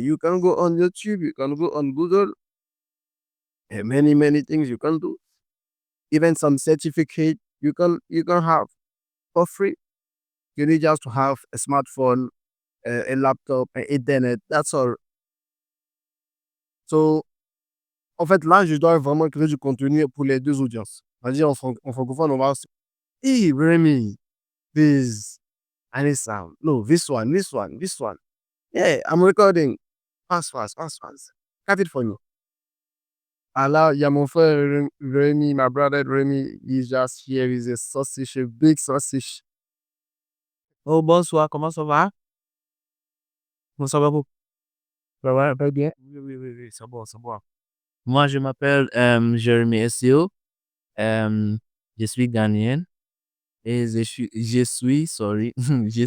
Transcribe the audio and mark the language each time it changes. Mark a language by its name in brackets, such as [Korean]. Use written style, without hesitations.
[English] You can go on YouTube, you can go on Google, and many things you can do. Even some certificate you can have for free. You need just to have a smartphone, a laptop, and internet. That's all. [French] So, en fait, là, je dois vraiment créer du contenu pour les deux audiences. C'est-à-dire, en francophone, on va se [English] hey, Remy, this, and this sound. No, this one. Yeah, I'm recording. Fast. Cut it for you. And [French] là, il y a mon frère Remy, [English] my brother Remy, he's just here. He's a sausage, a big sausage. [French] Oh, bonsoir, comment ça va? Comment ça va, vous? Ça va bien? Oui, c'est bon, c'est bon. Moi, je m'appelle Jérémy Essio. Euh, je suis Ghanéen et sorry, je